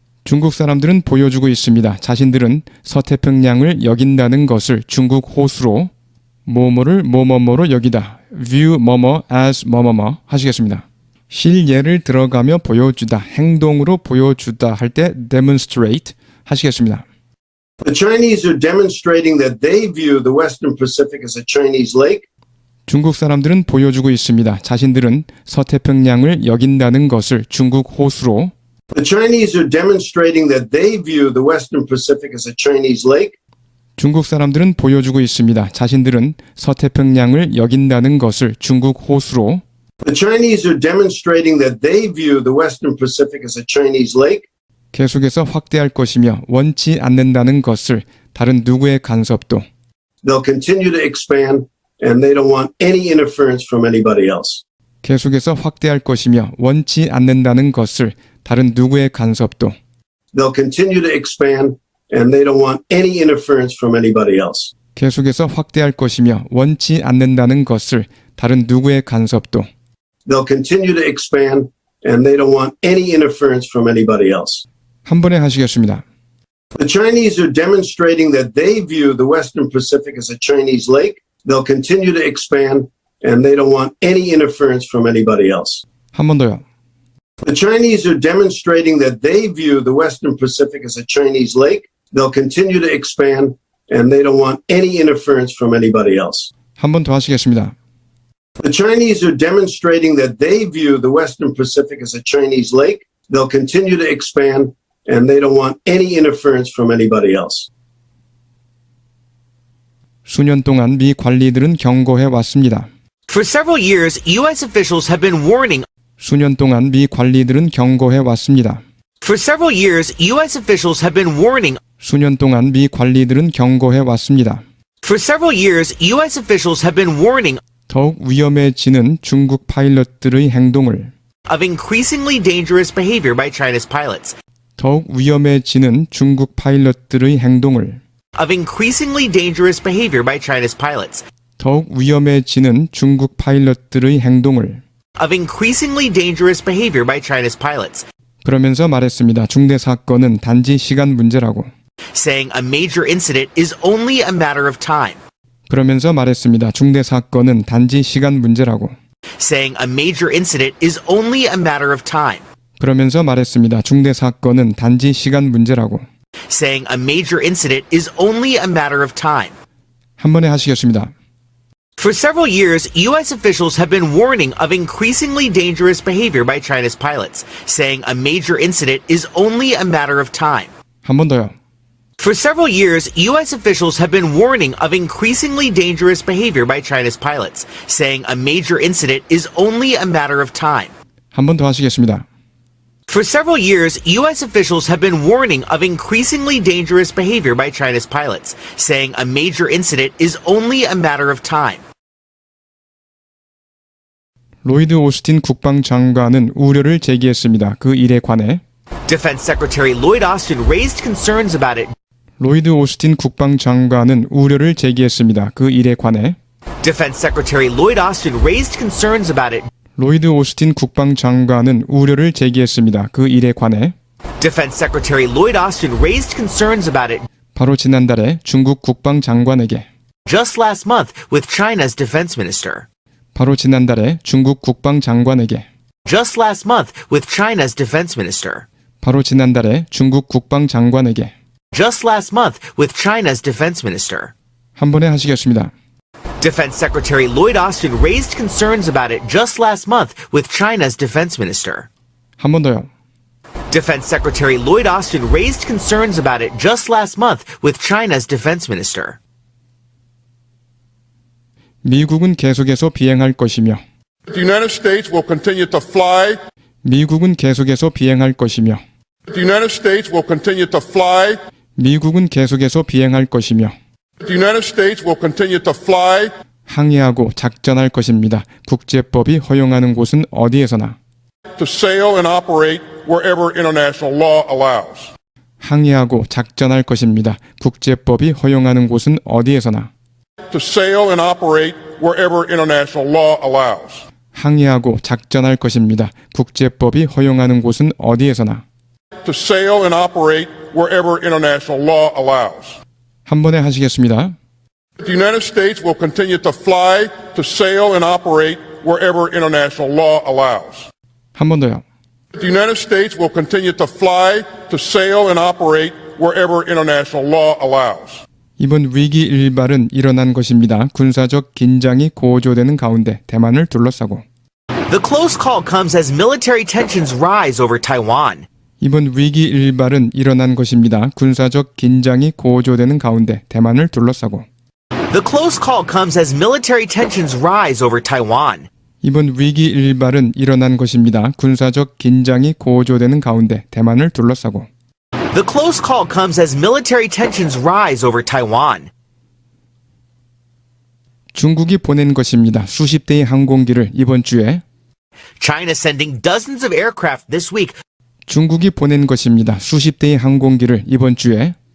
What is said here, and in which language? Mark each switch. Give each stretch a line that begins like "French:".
Korean: 중국 사람들은 보여주고 있습니다. 자신들은 서태평양을 여긴다는 것을 중국 호수로 뭐뭐를 뭐뭐뭐로 여기다.
English: view
Korean: 뭐뭐
English: as
Korean: 뭐뭐뭐 하시겠습니다. 실예를 들어가며 보여주다. 행동으로 보여주다 할 때
English: demonstrate
Korean: 하시겠습니다.
English: The Chinese are demonstrating that they view the Western Pacific as a Chinese lake.
Korean: 중국 사람들은 보여주고 있습니다. 자신들은 서태평양을 여긴다는 것을 중국 호수로
English: The Chinese are demonstrating that they view the Western Pacific as a Chinese lake.
Korean: 중국 사람들은 보여주고 있습니다. 자신들은 서태평양을 여긴다는 것을 중국 호수로
English: The Chinese are demonstrating that they view the Western Pacific as a Chinese lake.
Korean: 계속해서 확대할 것이며 원치 않는다는 것을 다른 누구의 간섭도
English: They'll continue to expand, and they don't want any interference from anybody else.
Korean: 계속해서 확대할 것이며 원치 않는다는 것을 다른 누구의 간섭도
English: They'll continue to expand, and they don't want any interference from anybody else.
Korean: 계속해서 확대할 것이며 원치 않는다는 것을 다른 누구의 간섭도
English: They'll continue to expand, and they don't want any interference from anybody else.
Korean: 한 번에 하시겠습니다.
English: The Chinese are demonstrating that they view the Western Pacific as a Chinese lake. They'll continue to expand, and they don't want any interference from anybody else.
Korean: 한 번 더요.
English: The Chinese are demonstrating that they view the Western Pacific as a Chinese lake. They'll continue to expand, and they don't want any interference from anybody else.
Korean: 한 번 더 하시겠습니다.
English: The Chinese are demonstrating that they view the Western Pacific as a Chinese lake. They'll continue to expand, and they don't want any interference from anybody else.
Korean: 수년 동안 미 관리들은 경고해 왔습니다.
English: For several years, U.S. officials have been warning.
Korean: 수년 동안 미 관리들은 경고해 왔습니다.
English: For several years, U.S. officials have been warning.
Korean: 수년 동안 미 관리들은 경고해 왔습니다.
English: For several years, U.S. officials have been warning
Korean: 더욱 위험해지는 중국 파일럿들의 행동을
English: of increasingly dangerous behavior by China's pilots.
Korean: 더욱 위험해지는 중국 파일럿들의 행동을
English: Of increasingly dangerous behavior by China's pilots.
Korean: 더욱 위험해지는 중국 파일럿들의 행동을
English: Of increasingly dangerous behavior by China's pilots.
Korean: 그러면서 말했습니다. 중대 사건은 단지 시간 문제라고.
English: Saying a major incident is only a matter of time.
Korean: 그러면서 말했습니다. 중대 사건은 단지 시간 문제라고.
English: Saying a major incident is only a matter of time.
Korean: 그러면서 말했습니다. 중대 사건은 단지 시간 문제라고.
English: Saying a major incident is only a matter of time.
Korean: 한 번에 하시겠습니다.
English: For several years, U.S. officials have been warning of increasingly dangerous behavior by China's pilots, saying a major incident is only a matter of time.
Korean: 한 번 더요.
English: For several years, U.S. officials have been warning of increasingly dangerous behavior by China's pilots, saying a major incident is only a matter of time.
Korean: 한 번 더 하시겠습니다.
English: For several years, U.S. officials have been warning of increasingly dangerous behavior by China's pilots, saying a major incident is only a matter of time.
Korean: 로이드 오스틴 국방장관은 우려를 제기했습니다. 그 일에 관해
English: Defense Secretary Lloyd Austin raised concerns about it.
Korean: 로이드 오스틴 국방장관은 우려를 제기했습니다. 그 일에 관해
English: Defense Secretary Lloyd Austin raised concerns about it.
Korean: 로이드 오스틴 국방장관은 우려를 제기했습니다. 그 일에 관해
English: Defense Secretary Lloyd Austin raised concerns about it
Korean: 바로 지난달에 중국 국방장관에게
English: just last month with China's defense minister.
Korean: 바로 지난달에 중국 국방장관에게
English: Just last month with China's defense minister.
Korean: 바로 지난달에 중국 국방장관에게
English: Just last month with China's defense minister.
Korean: 한 번에 하시겠습니다.
English: Defense Secretary Lloyd Austin raised concerns about it just last month with China's defense minister.
Korean: 한 번 더요.
English: Defense Secretary Lloyd Austin raised concerns about it just last month with China's defense minister.
Korean: 미국은 계속해서 비행할 것이며
English: The United States will continue to fly.
Korean: 미국은 계속해서 비행할 것이며
English: The United States will continue to fly.
Korean: 미국은 계속해서 비행할 것이며
English: The United States will continue to fly.
Korean: 항해하고 작전할 것입니다. 국제법이 허용하는 곳은 어디에서나
English: To sail and operate wherever international law allows.
Korean: 항해하고 작전할 것입니다. 국제법이 허용하는 곳은 어디에서나
English: To sail and operate wherever international law allows.
Korean: 항해하고 작전할 것입니다. 국제법이 허용하는 곳은 어디에서나
English: To sail and operate wherever international law allows.
Korean: 한 번에 하시겠습니다.
English: The United States will continue to fly, to sail and operate wherever international law allows.
Korean: 한 번 더요.
English: The United States will continue to fly, to sail and operate wherever international law allows.
Korean: 이번 위기 일발은 일어난 것입니다. 군사적 긴장이 고조되는 가운데 대만을 둘러싸고.
English: The close call comes as military tensions rise over Taiwan.
Korean: 이번 위기 일발은 일어난 것입니다. 군사적 긴장이 고조되는 가운데 대만을 둘러싸고.
English: The close call comes as military tensions rise over Taiwan.
Korean: 이번 위기 일발은 일어난 것입니다. 군사적 긴장이 고조되는 가운데 대만을 둘러싸고.
English: The close call comes as military tensions rise over Taiwan.
Korean: 중국이 보낸 것입니다. 수십 대의 항공기를 이번 주에.
English: China sending dozens of aircraft this week.
Korean: 중국이 보낸 것입니다. 수십 대의 항공기를 이번 주에.